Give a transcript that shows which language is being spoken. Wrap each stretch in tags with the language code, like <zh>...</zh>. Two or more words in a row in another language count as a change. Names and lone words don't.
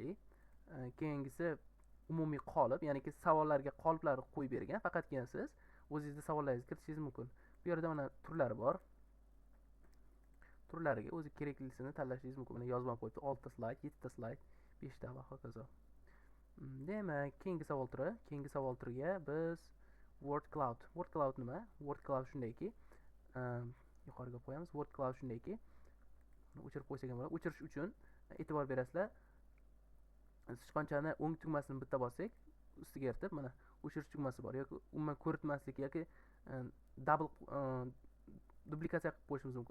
<uz>Keyingisi umumiy qolip, ya'niki savollarga qoliplarni qo'yib bergan. Faqatgina siz o'zingizning savollaringizni kiritishingiz mumkin. Bu yerda mana turlari bor. Turlariga o'zi keraklisini tanlashingiz mumkin. Mana yozib qo'yibdi. 6 ta slayd, 7 ta slayd, 5 ta va hokazo. Demak, keyingi savol turi. Keyingi savol turiga biz</uz> <en>word cloud. Word cloud</en> <uz>nima?</uz> <en>Word cloud</en> <uz>shundayki, yuqoriga qo'yamiz.</uz> <en>Word cloud</en> <uz>shundayki, o'chirib qo'ysak ham bo'ladi. O'chirish uchun e'tibor berasizlar. Sichqonchani o'ng tugmasini bitta bossak, ustiga eritib, mana o'chirish tugmasi bor yoki umuman ko'ritmaslik yoki double duplikatsiya qilib qo'yishimiz mumkin.</uz>